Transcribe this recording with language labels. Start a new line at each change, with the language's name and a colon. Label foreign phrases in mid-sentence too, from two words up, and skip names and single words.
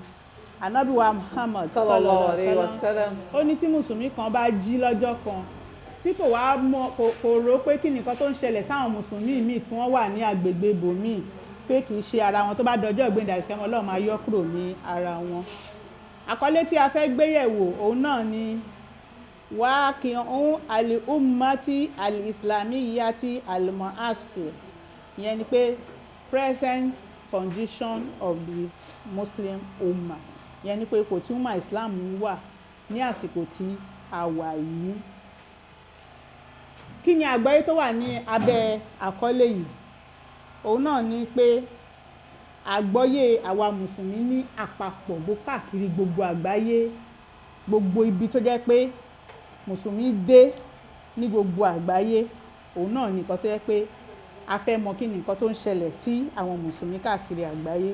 Yoruba: Ànábì wa Muhammad
Arabic: صلى الله عليه وسلم
Yoruba: ó ní tí mùsùlùmí kan bá jí lọ́jọ́ kan tí kò wá mọ̀ kò rò pé kí ni nǹkan tó ń ṣẹlẹ̀ sáwọn mùsùlùmí míì tí wọ́n wà ní agbègbè ibòmíì pé kì í ṣe ara wọn, tó bá dọjọ́ ìgbéǹde àìkẹ́mọ́ Ọlọ́run máa yọ kúrò ní ara wọn. Àkọlé tí a fẹ́ gbéyẹ̀wò òun náà ni
Arabic: واقع الأمة الإسلامية المعاصر,
Yoruba: ìyẹn ni pé
English: present condition of the Muslim ummah,
Yoruba: ìyẹn ni pé ipò tí ummah Islam wà ní àsìkò tí a wà yìí. Kí ni àgbọ́yé tó wà ní abẹ́ àkọlé yìí? Òun náà ni pé àgbọ́yé àwa mùsùlùmí ní àpapọ̀ káàkiri gbogbo àgbáyé, gbogbo ibi tó jẹ́ pé mùsùlùmí dé ní gbogbo àgbáyé, òun náà ni nǹkan tó jẹ́ pé a fẹ́ mọ̀ kí ni nǹkan tó ń ṣẹlẹ̀ sí àwọn mùsùlùmí káàkiri àgbáyé.